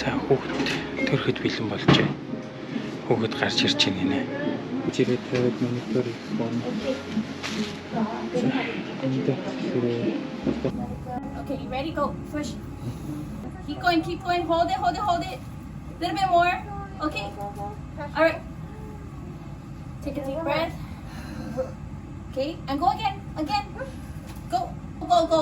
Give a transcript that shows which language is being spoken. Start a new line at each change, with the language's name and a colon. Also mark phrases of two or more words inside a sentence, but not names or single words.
Mongolian: За хүүхэд төрөхөд бэлэн болж байна. Хүүхэд гарч ирж байна нэ. Жирээ тавиад монитор их болно.
English: Okay, you ready? Go. Push. Keep going, keep going. Hold it, hold it, hold it. A little bit more. Okay. All right. Take a deep breath. Okay, and go again, again. Go, go, go.